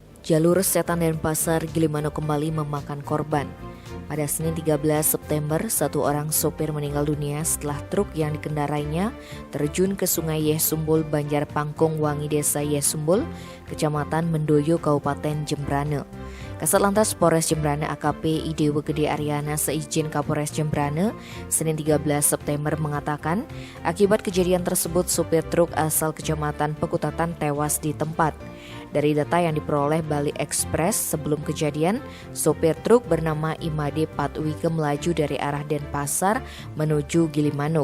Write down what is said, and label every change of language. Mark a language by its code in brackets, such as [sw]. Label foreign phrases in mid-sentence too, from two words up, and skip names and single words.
[id] Jalur Setan Denpasar Gilimanuk kembali memakan korban. Pada Senin 13 September, satu orang sopir meninggal dunia setelah truk yang dikendarainya terjun ke Sungai Yesumbul, Banjar Pangkung Wangi, Desa Yesumbul, Kecamatan Mendoyo, Kabupaten Jembrane. Kasat Lantas Polres Jembrane AKP Idewe Gede Aryana seizin Kapolres Jembrane Senin 13 September mengatakan akibat kejadian tersebut sopir truk asal Kecamatan Pekutatan tewas di tempat. Dari data yang diperoleh Bali Express sebelum kejadian, sopir truk bernama Imade Patwike melaju dari arah Denpasar menuju Gilimanuk.